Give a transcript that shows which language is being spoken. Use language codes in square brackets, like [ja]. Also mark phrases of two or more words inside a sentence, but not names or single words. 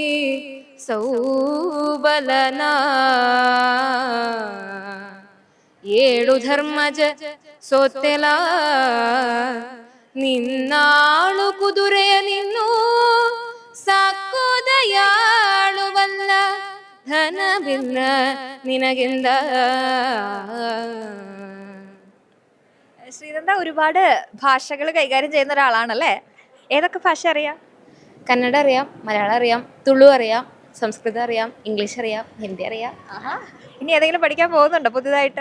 [kn] ಸೌಬಲನ ಏಳು ಧರ್ಮಜ ಸೋತೆಲ ನಿನ್ನಾಳು ಕುದುರೆಯ ನಿನ್ನು ಸಾಕೋದಯಾಳುವಲ್ಲ ಧನವಿಲ್ಲ ನಿನಗೆಂದ. [ml] ശ്രീനന്ദ ഒരുപാട് ഭാഷകൾ കൈകാര്യം ചെയ്യുന്ന ഒരാളാണല്ലേ? ഏതൊക്കെ ഭാഷ അറിയാം? കന്നഡ അറിയാം, മലയാളം അറിയാം, തുളു അറിയാം, സംസ്കൃതം അറിയാം, ഇംഗ്ലീഷ് അറിയാം, ഹിന്ദി അറിയാം. ഇനി ഏതെങ്കിലും പഠിക്കാൻ പോകുന്നുണ്ടോ പുതിയതായിട്ട്?